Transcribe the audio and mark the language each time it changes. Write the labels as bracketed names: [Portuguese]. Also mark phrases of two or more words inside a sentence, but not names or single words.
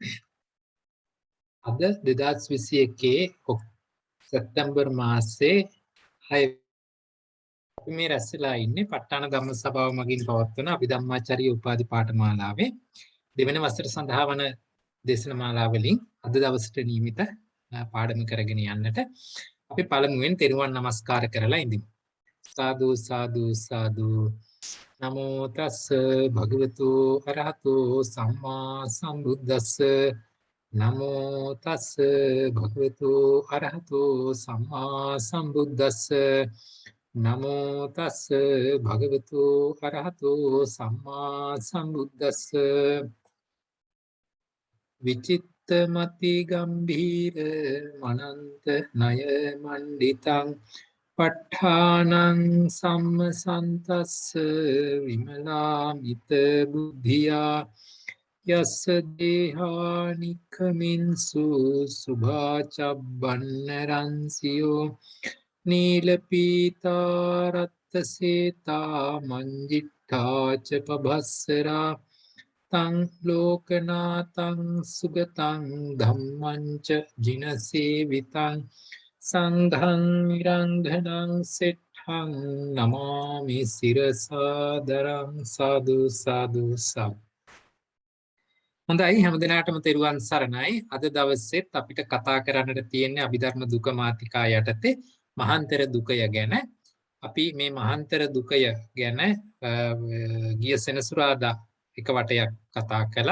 [Sinhala] අද 2021 සැප්තැම්බර් මාසයේ 6 අපි මේ රැස්ලා ඉන්නේ ප ဋ ාණ ධම්ම සභාව මගින් පවත්වන අභිධම්මාචාර්ය උපාධි පාඨමාලාවේ දෙවන වසර සඳහා වන දේශන මාලාවලින් අද දවසට නියමිත පාඩම කරගෙන යන්නට අපි පළමුවෙන් තෙරුවන් නමස්කාර කරලා ඉඳිමු. [Pali] සාදු සාදු සාදු නමෝ තස්ස භගවතු අරහතු සම්මා සම්බුද්දස්ස නමෝ තස්ස භගවතු අරහතු සම්මා සම්බුද්දස්ස නමෝ තස්ස භගවතු අරහතු සම්මා සම්බුද්දස්ස විචිත්තමති ගම්භීර මනන්ත ණය මණ්ඩිතං ප ဋ ාණං සම්මසන්තස්ස විමලාමිත බුද්ධියා යස්ස දේහානික්ඛමින්සු සුභාචබ්බන්නරන්සියෝ නීලපීතාරත්ත සේතා මංජිට්ඨාච පබස්සරා තං ලෝකනාතං සුගතං ධම්මං ච ජිනසේවිතං සංඝං නිරංඝනං සෙට්ඨං නමාමි සිරසාදරං සාදු සාදු සාදු. [Sinhala] හොඳයි හැමදෙනාටම තෙරුවන් සරණයි. අද දවසෙත් අපිට කතා කරන්නට තියෙන්නේ අභිධර්ම දුක මාතිකා යටතේ මහාන්තර දුකය ගැන. අපි මේ මහාන්තර දුකය ගැන ගිය සෙනසුරාදා එක වටයක් කතා කළා.